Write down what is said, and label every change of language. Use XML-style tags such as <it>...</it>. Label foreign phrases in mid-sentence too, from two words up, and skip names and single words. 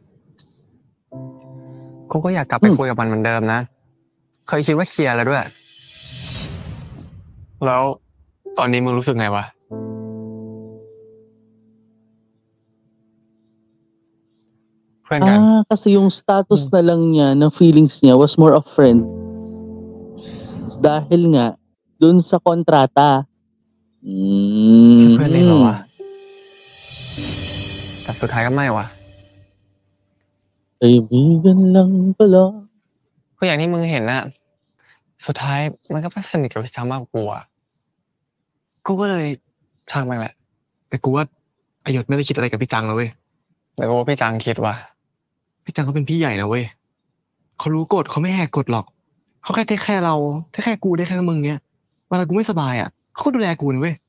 <th>กูก็อยากกลับไปคุยกับมันเหมือนเดิมนะ เคยคิดว่าเคลียร์แล้วด้วย แล้วตอนนี้มึงรู้สึกไงวะ เพื่อนกัน</th> <tl>Kasi yung status na lang niya, ng feelings niya</tl> <en>was more of friend.</en> <tl>Dahil nga, dun sa kontrata.</tl> <th>เพื่อนเองเหรอวะ แต่สุดท้ายก็ไม่วะ</th> <tl>Kaibigan lang pala.</tl> <th>ก็อย่างที่มึงเห็นน่ะ สุดท้ายมันก็ไปสนิทกับพี่จังมากกว่ากูอะกูก็เลยช่างมันแหละ แต่กูว่าอายศไม่ได้คิดอะไรกับพี่จังนะเว้ย แต่กูว่าพี่จังคิดว่า พี่จังเขาเป็นพี่ใหญ่นะเว้ย เขารู้กฎเขาไม่แหกกฎหรอก เขาแค่เทคแค่เราเทคแค่กูได้แค่มึงเนี้ยเวลากูไม่สบายอ่ะเขาก็ดูแลกูนะเว้ย</th>